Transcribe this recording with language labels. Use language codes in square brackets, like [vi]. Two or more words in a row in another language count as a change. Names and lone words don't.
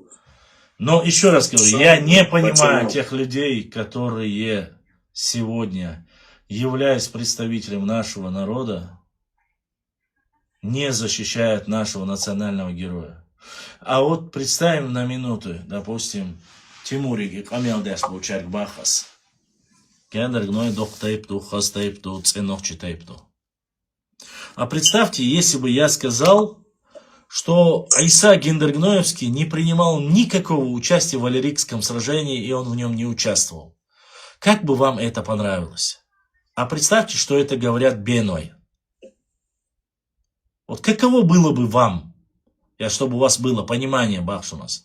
[ru] Но еще раз говорю, я не понимаю тех людей, которые сегодня, являясь представителем нашего народа, не защищают нашего национального героя. А вот представим на минуту, допустим, [ce] Тимури Камилдаш Бучарк Бахас. Гендергной доктейпту, хастейпту, ценохчитейпту. [ru] А представьте, если бы я сказал, что Айса Гендергноевский не принимал никакого участия в Алерикском сражении, и он в нем не участвовал. Как бы вам это понравилось? А представьте, что это говорят Беной. Вот каково было бы вам, чтобы у вас было понимание, Бахшунас?